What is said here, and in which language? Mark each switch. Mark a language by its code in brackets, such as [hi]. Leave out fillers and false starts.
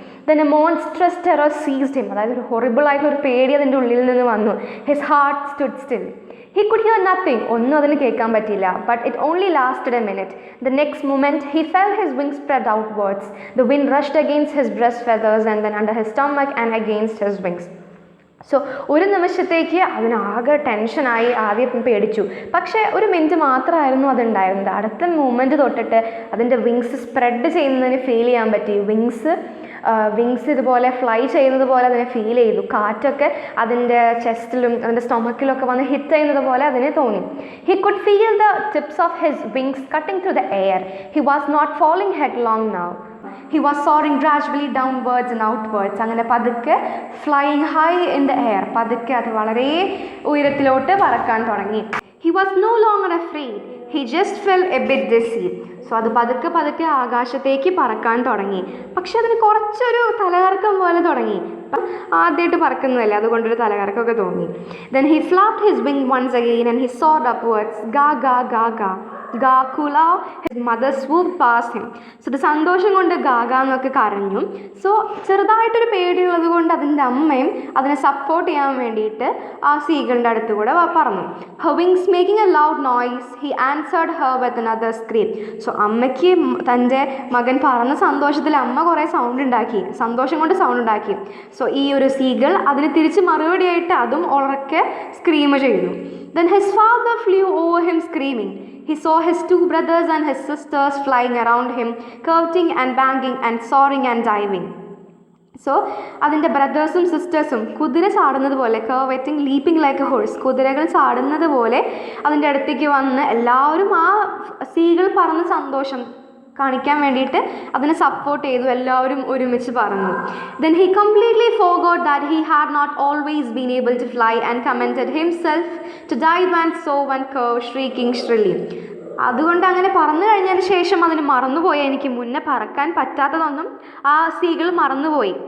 [en] Then a monstrous terror seized him. [ml] അതായത് ഒരു horrible ആയിട്ടുള്ള ഒരു പേടി അതിൻ്റെ ഉള്ളിൽ നിന്ന് വന്നു. [en] His heart stood still. He could hear nothing. [ml] ഒന്നും അതിന് കേൾക്കാൻ പറ്റില്ല. [en] But it only lasted a minute. The next moment he felt his wings spread outwards. The wind rushed against his breast feathers and then under his stomach and against his wings. [ml] So ഒരു നിമിഷത്തേക്ക് അതിനാകെ ടെൻഷനായി, ആദ്യം പേടിച്ചു. പക്ഷേ ഒരു minute മാത്രമായിരുന്നു അതുണ്ടായിരുന്നത്. അടുത്ത moment തൊട്ടിട്ട് അതിൻ്റെ വിങ്സ് സ്പ്രെഡ് ചെയ്യുന്നതിന് ഫീൽ ചെയ്യാൻ പറ്റി. വിങ്സ് ഇതുപോലെ ഫ്ലൈ ചെയ്യുന്നത് പോലെ അതിനെ ഫീൽ ചെയ്തു. കാറ്റൊക്കെ അതിൻ്റെ ചെസ്റ്റിലും അതിൻ്റെ സ്റ്റൊമക്കിലൊക്കെ വന്ന് ഹിറ്റ് ചെയ്യുന്നത് പോലെ അതിനെ തോന്നി. [en] He could feel the tips of his wings cutting through the air. He was not falling headlong now. He was soaring gradually downwards and outwards. [ml] അങ്ങനെ പതുക്കെ [en] Flying high in the air. [ml] പതുക്കെ അത് വളരെ ഉയരത്തിലോട്ട് പറക്കാൻ തുടങ്ങി. [en] He was no longer afraid. He just felt a bit dizzy. [ml] So അത് പതുക്കെ ആകാശത്തേക്ക് പറക്കാൻ തുടങ്ങി. പക്ഷെ അതിന് കുറച്ചൊരു തലകറക്കം പോലെ തുടങ്ങി. ആദ്യമായിട്ട് പറക്കുന്നതല്ലേ, അതുകൊണ്ടൊരു തലകറക്കമൊക്കെ തോന്നി. [en] Then he flapped his wing once again and he soared upwards. Ga ga ga ga. Gakula, his mother swooped past him. [ml] So the സന്തോഷം കൊണ്ട് ഗാഗ എന്നൊക്കെ കരഞ്ഞു. സോ ചെറുതായിട്ടൊരു പേടിയുള്ളത് കൊണ്ട് അതിൻ്റെ അമ്മയും അതിനെ സപ്പോർട്ട് ചെയ്യാൻ വേണ്ടിയിട്ട് ആ സീഗളിൻ്റെ അടുത്ത് കൂടെ പറന്നു. [en] Her wings making a loud noise, he answered her with another scream. [ml] So അമ്മയ്ക്ക് തൻ്റെ മകൻ പറന്ന സന്തോഷത്തിൽ അമ്മ കുറേ സന്തോഷം കൊണ്ട് സൗണ്ട് ഉണ്ടാക്കി. സോ ഈ ഒരു സീഗൾ അതിന് തിരിച്ച് മറുപടിയായിട്ട് അതും ഉറക്കെ സ്ക്രീം ചെയ്തു. [en] Then his father flew over him screaming. He saw his two brothers and his sisters flying around him, curveting and banging and soaring and diving. [ml] So അതിൻ്റെ ബ്രദേഴ്സും സിസ്റ്റേഴ്സും കുതിര ചാടുന്നത് പോലെ, കർവറ്റിംഗ് ലീപ്പിംഗ് ലൈക്ക് എ ഹോഴ്സ്, കുതിരകൾ ചാടുന്നത് പോലെ അതിൻ്റെ അടുത്തേക്ക് വന്ന് എല്ലാവരും ആ സീകൾ പറന്ന് സന്തോഷം കാണിക്കാൻ വേണ്ടിയിട്ട് അതിനെ സപ്പോർട്ട് ചെയ്തു. എല്ലാവരും ഒരുമിച്ച് പറന്നു. [en] Then he completely forgot that he had not always been able to fly and commended himself to dive and soar and curve, shrieking shrilly. [ml] അതുകൊണ്ട് അങ്ങനെ പറന്നു കഴിഞ്ഞതിന് ശേഷം അതിന് മറന്നുപോയി. എനിക്ക് മുന്നേ പറക്കാൻ പറ്റാത്തതൊന്നും ആ സീകൾ മറന്നുപോയി.